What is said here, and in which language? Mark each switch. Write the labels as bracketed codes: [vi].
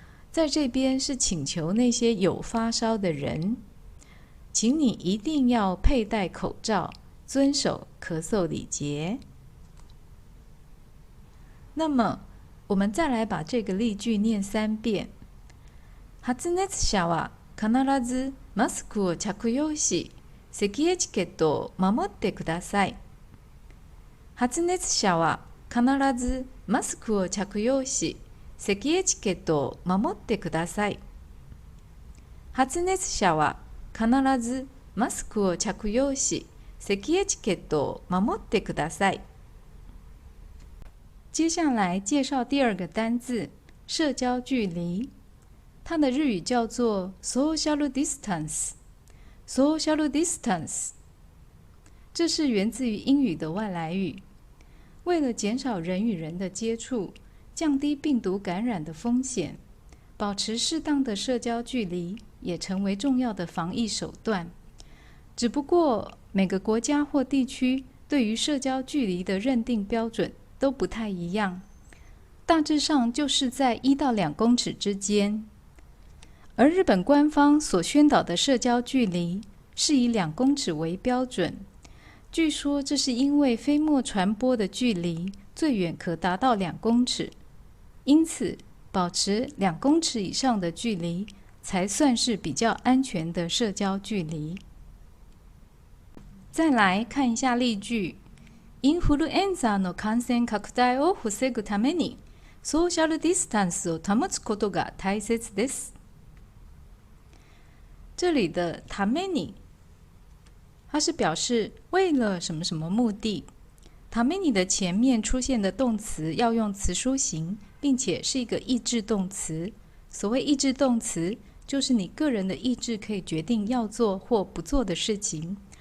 [zh] 在这边是请求那些有发烧的人，请你一定要佩戴口罩，遵守咳嗽礼节。那么我们再来把这个例句念3遍。 [ja] 発熱者は必ずマスクを着用し、咳エチケットを守ってください。発熱者は必ずマスクを着用し、咳エチケットを守ってください。発熱者は必ずマスクを着用し、咳エチケットを守ってください。 [zh] 接下来介绍第2个单字，社交距离。它的日语叫做 social distance。social distance， 这是源自于英语的外来语。为了减少人与人的接触，降低病毒感染的风险，保持适当的社交距离也成为重要的防疫手段。只不过每个国家或地区对于社交距离的认定标准都不太一样，大致上就是在1到2公尺之间。而日本官方所宣导的社交距离是以2公尺为标准。据说这是因为飞沫传播的距离最远可达到2公尺，因此保持2公尺以上的距离才算是比较安全的社交距离。再来看一下例句。 [ja] インフルエンザの感染拡大を防ぐために、ソーシャルディスタンスを保つことが大切です。 [zh] 这里的ために，它是表示为了什么什么目的。ために的前面出现的动词要用词书形，并且是一个意志动词。所谓意志动词，就是你个人的意志可以决定要做或不做的事情。